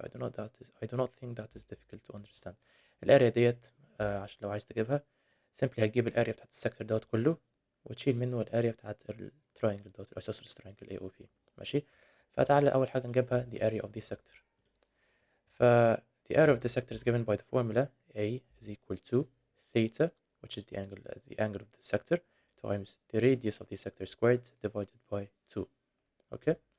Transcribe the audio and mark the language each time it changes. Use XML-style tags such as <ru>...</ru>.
<en>I do not think that is difficult to understand.</en> <ar>الاريا ديت عشان لو عايز تجيبها simply هتجيب الاريا بتاعت السكتور دوت كله وتشيل منه الاريا بتاعت التراينجل دوت الاسوسيلس تراينجل AOP. ماشي. فتعالى اول حاجه نجيبها</ar> <en>the area of the sector. the area of the sector is given by the formula A is equal to theta, which is the angle of the sector, times the radius of the sector squared divided by 2. Okay.</en>